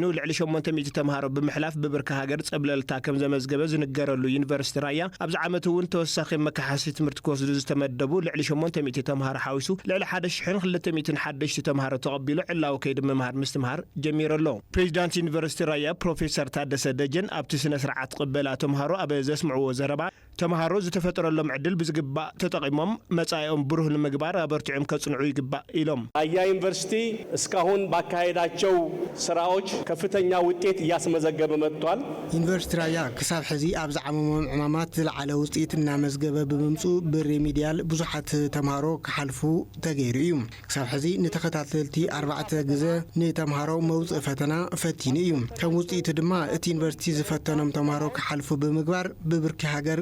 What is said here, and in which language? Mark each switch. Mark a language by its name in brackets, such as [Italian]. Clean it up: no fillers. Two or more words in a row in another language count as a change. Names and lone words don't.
[Tigrinya] ልዕሊ 800 ተምሃሮ ብምሕላፍ ብብርካ ሃገር ጸብለልታ ከም ዘመዝገበ ዝንገረሉ ዩኒቨርሲቲ ራያ ኣብዚ ዓመት እውን ተወሳኺ መከሓሓሲ ትምህርቲ ክወስዱ ዝተመደቡ ልዕሊ 800 ተምሃሮ ሓዊሱ ልዕሊ 1201 ተምሃሮ ተቐቢሉ ዕላዊ ከይዲ ምምሃር ምስትምሃር ጀሚሩ ኣሎ ፕሬዚዳንት ዩኒቨርሲቲ ራያ ፕሮፌሰር ታደሰ ደጀን ኣብቲ ስነ ስርዓት ቅበላ ተምሃሮ ኣብ ዘስምዕዎ ዘረባ ተምሃሮ ዝተፈጠረሎም ዕድል ብዝግባእ ተጠቂሞም መጻኢኦም ብሩህ ንምግባር አበርቲዖም ከጽንዑ ይግባእ ኢሎም [Amharic] ራያ ዩኒቨርሲቲ እስካሁን ባካሄዳቸው ስራዎች ከፍተኛ ውጤት እያስመዘገበ መጥቷል [Tigrinya] ዩኒቨርሲቲ ራያ ክሳብ ሕዚ ኣብ ዝዓመሞም ዕማማት ዝለዓለ ውጽኢት እናመዝገበ ብምምጹ ብሬሚዲያል ብዙሓት ተምሃሮ ክሓልፉ ተገይሩ እዩ ክሳብ ሕዚ ንተኸታተልቲ 4 ግዜ ንተምሃሮ መውጽእ ፈተና ፈቲኑ እዩ ከም ውጽኢት ድማ እቲ ዩኒቨርሲቲ ዝፈተኖም ተምሃሮ ክሓልፉ ብምግባር ብብርኪ ሃገር